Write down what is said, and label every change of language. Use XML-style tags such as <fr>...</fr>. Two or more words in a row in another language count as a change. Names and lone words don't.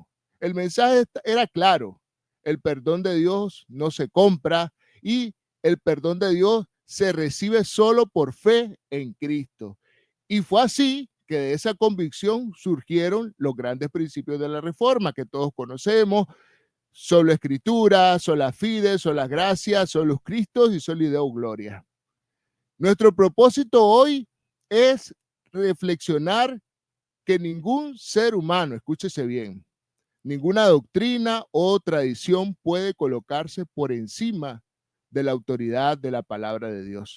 <es>El mensaje era claro: el perdón de Dios no se compra y el perdón de Dios se recibe solo por fe en Cristo. Y fue así que de esa convicción surgieron los grandes principios de la reforma que todos conocemos: sola escritura,</es> <la>sola fide,</la> <es>sola gracia,</es> <la>solus Christus y soli Deo gloria.</la> <es>Nuestro propósito hoy es reflexionar que ningún ser humano, escúchese bien, ninguna doctrina o tradición puede colocarse por encima de la autoridad de la palabra de Dios.</es>